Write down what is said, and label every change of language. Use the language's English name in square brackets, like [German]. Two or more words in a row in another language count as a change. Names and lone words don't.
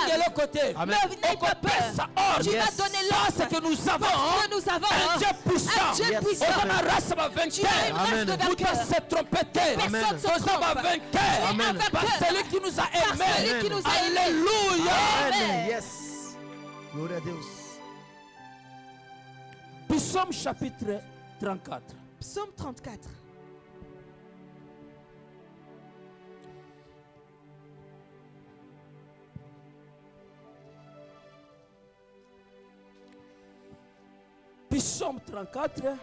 [French] Ne n'aie pas peur. Tu vas donner l'ordre. Parce que nous avons un Dieu puissant. Tu as une race de vainqueurs. Personne ne se trompe. Par celui qui nous a aimés. Alléluia. Yes. [Portuguese] Gloria a Deus. [French] Psaume chapitre 34. Psaume 34. Psaume 34.